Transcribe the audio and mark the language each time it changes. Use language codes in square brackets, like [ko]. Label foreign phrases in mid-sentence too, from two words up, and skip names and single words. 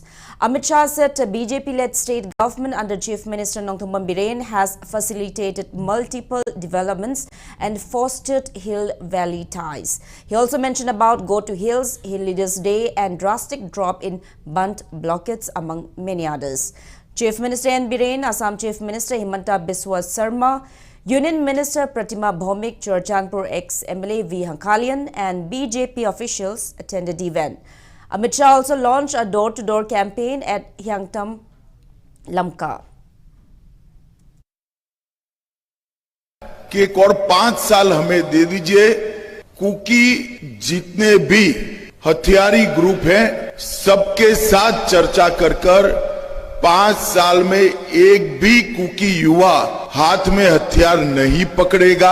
[en] Amit Shah said BJP-led state government under Chief Minister Nongthombam Biren has facilitated multiple developments and fostered hill-valley ties. He also mentioned about Go to Hills, Hill Leaders Day and drastic drop in bunt blockades among many others. Chief Minister N. Biren, Assam Chief Minister Himanta Biswa Sarma, Union Minister Pratima Bhomik, Churachandpur ex-MLA V. Hankalian and BJP officials attended the event. Amit Shah also launched a door-to-door campaign at Hyangtam, Lamka. [hi] कि एक और 5 साल हमें दे दीजिए, कुकी जितने भी हथियारी ग्रुप हैं सबके साथ चर्चा कर 5 साल में एक भी कुकी युवा हाथ में हथियार नहीं पकड़ेगा।